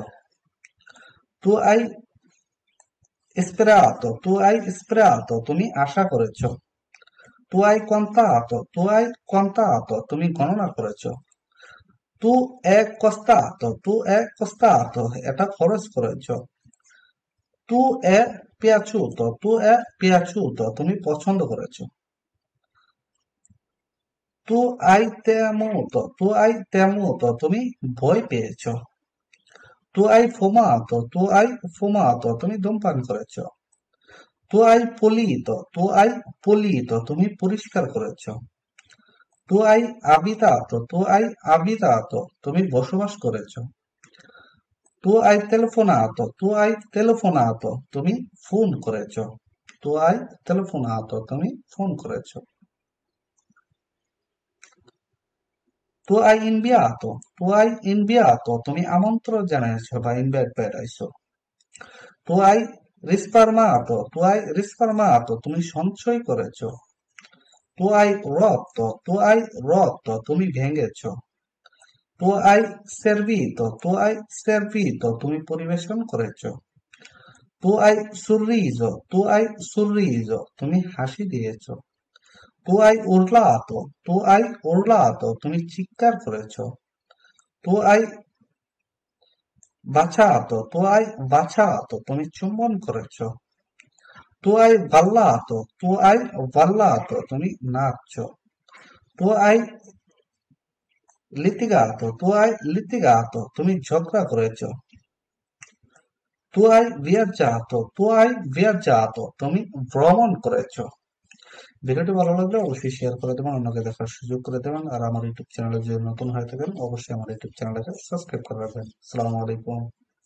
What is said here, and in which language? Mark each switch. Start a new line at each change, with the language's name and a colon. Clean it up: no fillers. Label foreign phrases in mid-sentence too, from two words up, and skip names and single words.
Italian: Tu hai sperato,
Bangla: তুমি আশা করেছো।
Italian: Tu hai contato,
Bangla: তুমি গণনা করেছো।
Italian: Tu è costato,
Bangla: এটা খরচ করেছো।
Italian: Tu è piaciuto,
Bangla: তুমি পছন্দ করেছো।
Italian: Tu hai temuto,
Bangla: তুমি ভয় পেয়েছো।
Italian: Tu hai fumato,
Bangla: তুমি ধূমপান করেছো।
Italian: Tu hai pulito,
Bangla: তুমি পরিষ্কার করেছো।
Italian: Tu hai abitato,
Bangla: তুমি বসবাস করেছো।
Italian: Tu hai telefonato,
Bangla: তুমি ফোন করেছো। তুমি ফোন করেছো।
Italian: Tu hai inviato,
Bangla: তুমি আমন্ত্রণ জানিয়েছো বা ইনভাইট পাঠাইছো।
Italian: Tu hai risparmiato,
Bangla: তুমি সঞ্চয় করেছো।
Italian: Tu hai rotto,
Bangla: তুমি ভেঙেছো।
Italian: Tu hai servito,
Bangla: তুমি পরিবেশন করেছো।
Italian: Tu hai sorriso,
Bangla: তুমি হাসি দিয়েছো।
Italian: Tu hai urlato,
Bangla: তুমি চিৎকার করেছো।
Italian: Tu hai baciato,
Bangla: তুমি চুম্বন করেছো।
Italian: Tu hai ballato,
Bangla: তুমি নাচছো।
Italian: Tu hai litigato,
Bangla: তুমি ঝগড়া করেছো।
Italian: Tu hai viaggiato,
Bangla: তুমি ভ্রমণ করেছো। ভিডিওটি ভালো লাগলে অবশ্যই শেয়ার করে দেবেন, অন্যকে দেখার সুযোগ করে দেবেন। আর আমার ইউটিউব চ্যানেলে যদি নতুন হয়ে থাকেন অবশ্যই আমার ইউটিউব চ্যানেলটাকে সাবস্ক্রাইব করে রাখবেন।
Arabic: السلام عليكم.